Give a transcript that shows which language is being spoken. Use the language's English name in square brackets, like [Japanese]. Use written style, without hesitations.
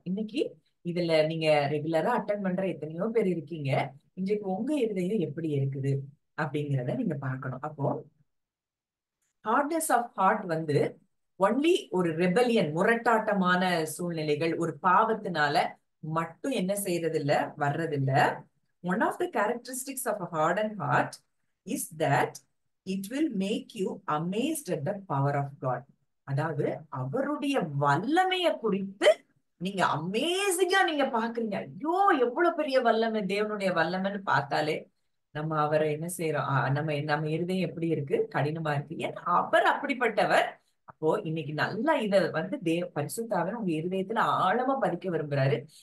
[Tamil] இன்னைக்கு இதுல நீங்க ரெகுலரா அட்டன் பண்ற எத்தனையோ பேர் இருக்கீங்க. இன்றைக்கு உங்க இருதயம் எப்படி இருக்குது அப்படிங்கிறத நீங்க பார்க்கணும். அப்போ [English] hardness of heart only [Tamil] ஒரு ரெபலியன், முரட்டாட்டமான சூழ்நிலைகள், ஒரு பாவத்தினால மட்டும் என்ன செய்யறது இல்ல, வர்றதில்ல. [English] One of the characteristics of a hardened heart is that it will make you amazed at the power of God. [Tamil] அதாவது அவருடைய வல்லமைய குறித்து நீங்க அமேசிங்கா நீங்க பாக்குறீங்க. ஐயோ எவ்வளவு பெரிய வல்லமை, தேவனுடைய வல்லமைன்னு பார்த்தாலே நம்ம அவரை என்ன செய்யறோம்? நம்ம இருதயம் எப்படி இருக்கு? கடினமா இருக்கு. ஏன்னா அவர் அப்படிப்பட்டவர். அப்போ இன்னைக்கு நல்லா இத பரிசுத்தாவின் உங்க இருதயத்துல ஆழமா பதிக்க விரும்புறாரு.